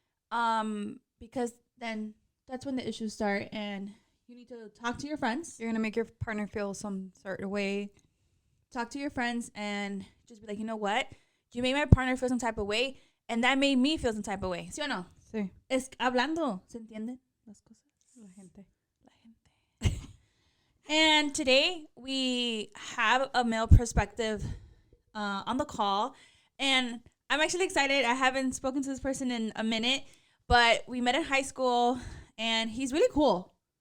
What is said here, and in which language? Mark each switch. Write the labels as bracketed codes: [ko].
[en] Because then that's when the issues start, and you need to talk to your friends. You're going to make your partner feel some certain way. Talk to your friends and just be like, you know what? You made my partner feel some type of way, and that made me feel some type of way. [es] ¿Sí o no? Sí. Es hablando, ¿se entienden las cosas? La gente. [en] And today we have a male perspective on the call, and I'm actually excited. I haven't spoken to this person in a minute, but we met in high school, and he's really cool.